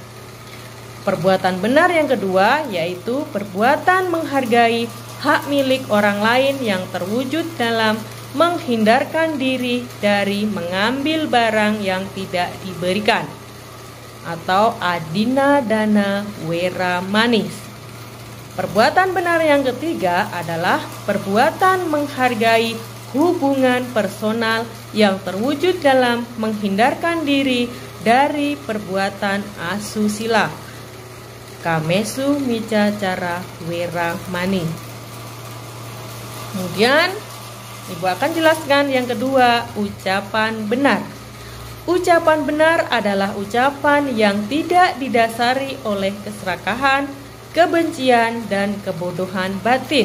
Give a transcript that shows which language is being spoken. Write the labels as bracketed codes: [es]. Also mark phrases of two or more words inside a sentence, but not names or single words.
[id] Perbuatan benar yang kedua yaitu perbuatan menghargai hak milik orang lain yang terwujud dalam menghindarkan diri dari mengambil barang yang tidak diberikan atau [pi] adina dana wera manis. [id] Perbuatan benar yang ketiga adalah perbuatan menghargai hubungan personal yang terwujud dalam menghindarkan diri dari perbuatan asusila, [pi] kamesu micacara wera mani. [id] Kemudian Ibu akan jelaskan yang kedua, ucapan benar. Ucapan benar adalah ucapan yang tidak didasari oleh keserakahan, kebencian, dan kebodohan batin.